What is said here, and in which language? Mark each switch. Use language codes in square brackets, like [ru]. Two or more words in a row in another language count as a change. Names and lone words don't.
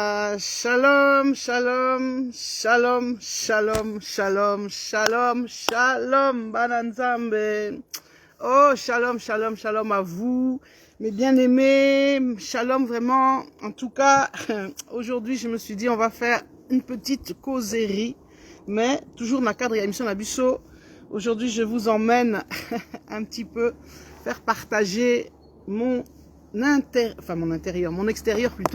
[he] שלום, שלום, שלום, שלום, שלום, שלום, שלום, Bananzambe. [fr] Oh, [he] שלום, שלום, שלום [fr] à vous, mes bien-aimés. Shalom vraiment. En tout cas, aujourd'hui, je me suis dit, on va faire une petite causerie, mais toujours dans le cadre de l'émission Nabusso. Aujourd'hui, je vous emmène un petit peu faire partager mon extérieur plutôt.